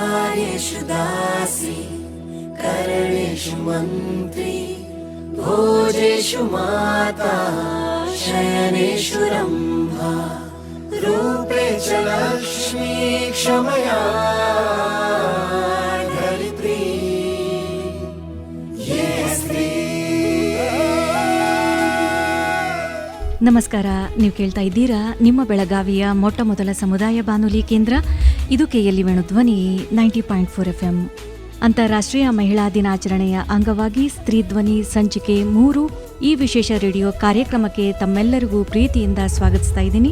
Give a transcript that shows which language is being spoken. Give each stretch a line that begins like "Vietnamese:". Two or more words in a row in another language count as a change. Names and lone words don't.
Sanskrit: कार्येषु दासी करणेषु मन्त्री भोजेषु माता शयनेषु रम्भा रूपे च लक्ष्मी क्षमया धरित्री ये स्त्री.
Kannada: ನಮಸ್ಕಾರ. ನೀವು ಕೇಳ್ತಾ ಇದ್ದೀರಾ ನಿಮ್ಮ ಬೆಳಗಾವಿಯ ಮೊಟ್ಟ ಮೊದಲ ಸಮುದಾಯ ಬಾನುಲಿ ಕೇಂದ್ರ. ಇದು KLE ವೇಣುಧ್ವನಿ 90.4 FM. ಅಂತಾರಾಷ್ಟ್ರೀಯ ಮಹಿಳಾ ದಿನಾಚರಣೆಯ ಅಂಗವಾಗಿ ಸ್ತ್ರೀ ಧ್ವನಿ ಸಂಚಿಕೆ 3 ಈ ವಿಶೇಷ ರೇಡಿಯೋ ಕಾರ್ಯಕ್ರಮಕ್ಕೆ ತಮ್ಮೆಲ್ಲರಿಗೂ ಪ್ರೀತಿಯಿಂದ ಸ್ವಾಗತಿಸ್ತಾ ಇದ್ದೀನಿ.